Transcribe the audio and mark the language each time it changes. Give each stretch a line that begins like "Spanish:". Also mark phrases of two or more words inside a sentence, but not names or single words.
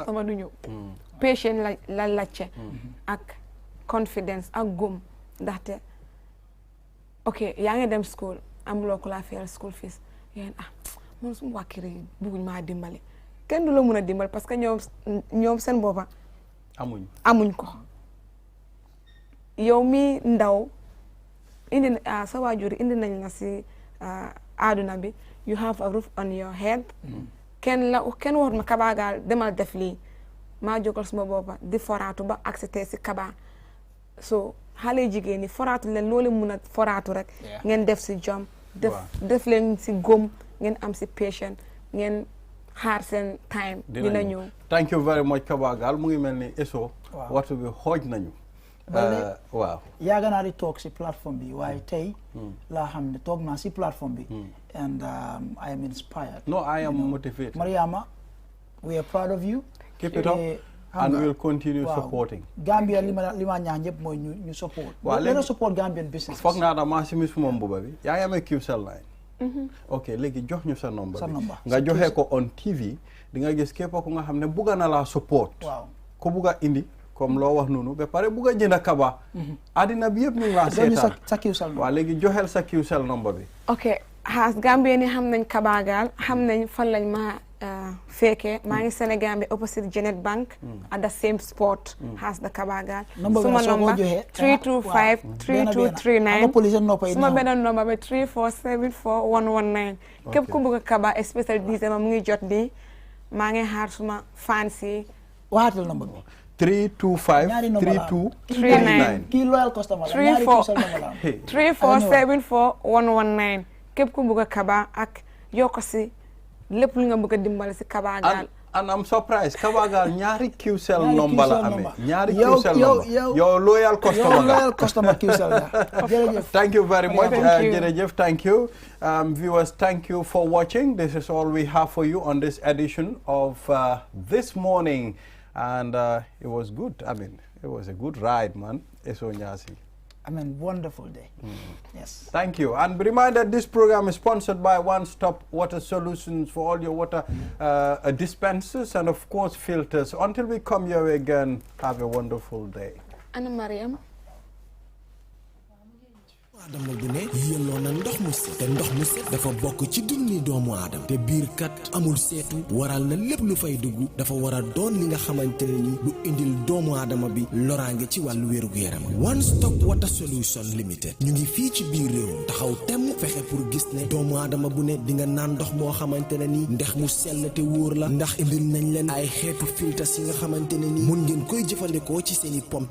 Wolof: customer du ñëw patient la lacce ak confidence ak gum ndaxte ok yaa ngi dem school amuloo ko laa fayal
English: school fees
Wolof: yéen man suma waa kër yi bëgguñ maa dimbali kenn du la mun a dimbali
French: parce que
Wolof: ñoom seen boppa amuñ ko yow mi ndaw indi sa waajur indi nañ la si àdduna bi
English: you have a roof on your head
Wolof: kenn waxut ma Kabagaal demal def lii maa jógal suma boppa di foraatu ba accepté si Kaba so xale jigéen ñi foraatu leen loolu mun a foraatu rek ngeen def si jom def leen si góom ngeen am si patient ngeen xaar seen time dina ñëw
English: thank you very much
Wolof: Kabagaal mu ngi mel ni eso waxtu bi xooj nañu waaw yàgg naa di toog si plateforme bi waaye tey laa xam ne toog naa si plateforme bi
English: and I am inspired no I am motivated Mariama we are proud of you keep it up and we will continue supporting
Wolof: Gambia li ma ñaan ñëpp mooy ñu support léegi
English: support Gambian business
Wolof: foog naa maa si mis suma mbuba bi yaa ngi amee QCell line ok léegi jox ñu sa number bi nga joxe ko
English: on TV
Wolof: di nga gis képp ku nga xam ne bugga na laa support ko bugga indi comme loo wax noonu ba pare bugga jënd Kaba àddina bi yëpp ñu ngi laa seetaan sa QCell waaw léegi joxel sa QCell number bi ok xaas Gambia ni xam nañ Kabagaal xam nañ fan lañ ma Feke,
English: my Senegal opposite Janet Bank at the same spot has the Kabagal.
Wolof: Suma number 325-3239. Suma benen number 3474119. Kep ku bëgg Kaba especially dise ma ngi jot di ma ngi xaar suma fancy. Waatal number bi. 325-3239. Kii
English: loyal customer
Wolof: la. 3474119. Kep ku bëgg Kaba ak yoko si lepp lu nga bëgg dimbal ci Kabagal.
English: And I'm surprised Kabagal
Wolof: ñaari QCell number la amé. Ñaari QCell number. Yo
English: loyal customer. Yo loyal customer QCell. Thank you very much. Jerejef, thank you. Viewers, thank you for watching. This is all we have for you on this edition of This Morning. And it was good. I mean, it was a good ride, man. Eso Nyasi. I mean, wonderful day. Yes. Thank you. And be reminded, this program is sponsored by One Stop Water Solutions for all your water dispensers and, of course, filters. Until we come your way again, have a wonderful day. Anna Mariam.
Wolof: Adama bu ne yelloo na ndox mu set te ndox mu set dafa bokk ci dunni doomu aadama te biir kat amul seetu waral na lépp lu fay dugg dafa war a doon li nga xamante ne ni lu indil doomu aadama bi loraange ci wàllu wér-gu-yaram One Stop Water Solution Limited ñu ngi fii ci biir réew taxaw temm fexe pour gis ne doomu aadama bu ne di nga naan ndox moo xamante ne ni ndex mu sell te wóor la ndax indil nañ leen ay xeetu filtres yi nga xamante ne ni mun ngeen koy jëfandikoo ci seeni pompe